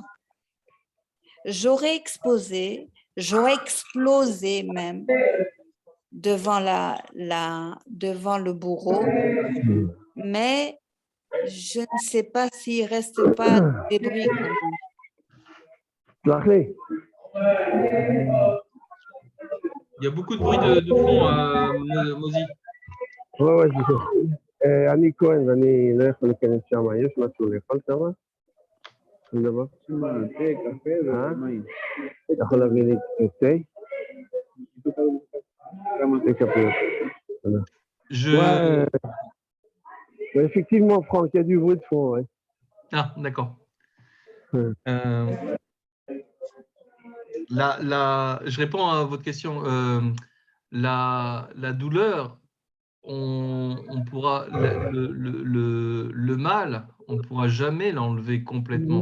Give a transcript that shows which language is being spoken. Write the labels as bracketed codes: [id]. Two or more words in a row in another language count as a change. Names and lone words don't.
[fr] J'aurais explosé même devant le bourreau, mais je ne sais pas s'il ne reste pas des débris quand même. Il y a beaucoup de bruit de fond, Mozi. ouais, [he] אני כהן ואני לא יכול להיכנס שם, יש משהו לאכול שם? שום דבר? תה, קפה ומים. אתה יכול להביא לי תה? תה כפיות. [fr] Ouais, effectivement, Franck, il y a du bruit de fond, ouais. Ah, d'accord. Je réponds à votre question. La douleur, on pourra le mal, on ne pourra jamais l'enlever complètement.